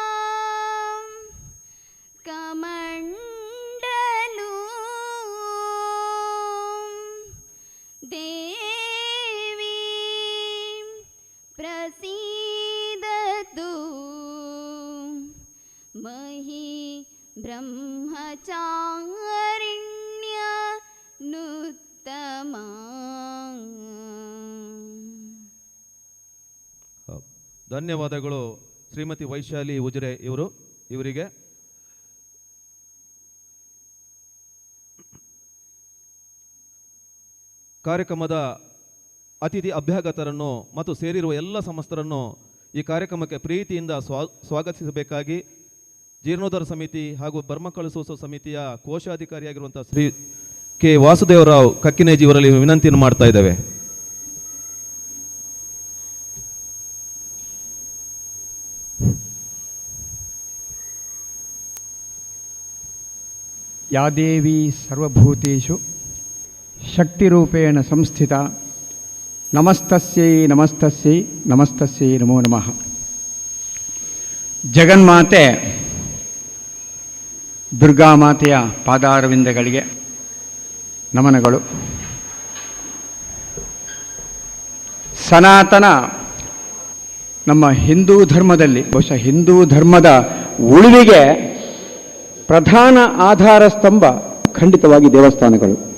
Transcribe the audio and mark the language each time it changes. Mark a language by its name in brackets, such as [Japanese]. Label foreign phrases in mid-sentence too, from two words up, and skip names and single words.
[Sanskrit] कमण्डलू देवी प्रसीदतु मही ब्रह्मचारिण्य नुत्तमा. [Kannada] ಧನ್ಯವಾದಗಳು ಶ್ರೀಮತಿ ವೈಶಾಲಿ ಉಜ್ರೆ ಇವರಿಗೆ. ಕಾರ್ಯಕ್ರಮದ ಅತಿಥಿ ಅಭ್ಯಾಗತರನ್ನು ಮತ್ತು ಸೇರಿರುವ ಎಲ್ಲ ಸಮಸ್ತರನ್ನು ಈ ಕಾರ್ಯಕ್ರಮಕ್ಕೆ ಪ್ರೀತಿಯಿಂದ ಸ್ವಾಗತಿಸಬೇಕಾಗಿ ಜೀರ್ಣೋದ್ಧಾರ ಸಮಿತಿ ಹಾಗೂ ಬ್ರಹ್ಮಕಲಶೋತ್ಸವ ಸಮಿತಿಯ ಕೋಶಾಧಿಕಾರಿಯಾಗಿರುವಂಥ ಶ್ರೀ ಕೆ ವಾಸುದೇವರಾವ್ ಕಕ್ಕಿನೇಜಿ ಇವರಲ್ಲಿ ವಿನಂತಿಯನ್ನು ಮಾಡ್ತಾ ಇದ್ದೇವೆ. [Sanskrit] या देवी सर्वभूतेषु शक्तिरूपेण संस्थिता नमस्तस्यै नमस्तस्यै नमस्तस्यै नमो नमः. [Kannada] ಜಗನ್ಮಾತೆ ದುರ್ಗಾಮಾತೆಯ ಪಾದಾರವಿಂದಗಳಿಗೆ ನಮನಗಳು. ಸನಾತನ ನಮ್ಮ ಹಿಂದೂ ಧರ್ಮದಲ್ಲಿ ಬಹುಶಃ ಹಿಂದೂ ಧರ್ಮದ ಉಳಿವಿಗೆ ಪ್ರಧಾನ ಆಧಾರ ಸ್ತಂಭ ಖಂಡಿತವಾಗಿ ದೇವಸ್ಥಾನಗಳು.